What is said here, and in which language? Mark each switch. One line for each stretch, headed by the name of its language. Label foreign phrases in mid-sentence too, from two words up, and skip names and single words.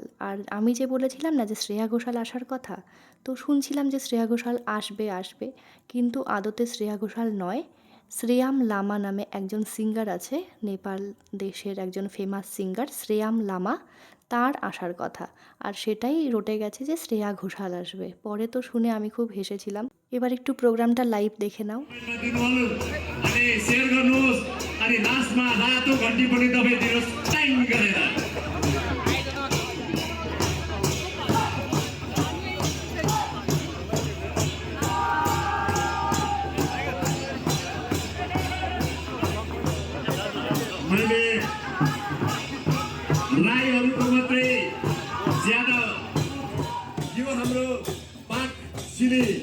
Bangla: আর আমি যে বলেছিলাম না যে শ্রেয়া ঘোষাল আসার কথা, তো শুনছিলাম যে শ্রেয়া ঘোষাল আসবে, কিন্তু আদতে শ্রেয়া ঘোষাল নয়, শ্রেয়াম লামা নামে একজন সিঙ্গার আছে, নেপাল দেশের একজন
English: famous singer
Bangla: শ্রেয়াম লামা, তার আসার কথা, আর সেটাই রটে গেছে যে শ্রেয়া ঘোষাল আসবে। পরে তো শুনে আমি খুব হেসেছিলাম। এবার একটু প্রোগ্রামটা লাইভ দেখে নাও।
Nepali: दिनुभयो अनि सेयर गर्नुहोस् अनि लास्टमा रातो घन्टी पनि दबाइदिनुहोस् टाइम गरेर मैले राईहरूको मात्रै ज्यादा यो हाम्रो पाक सिली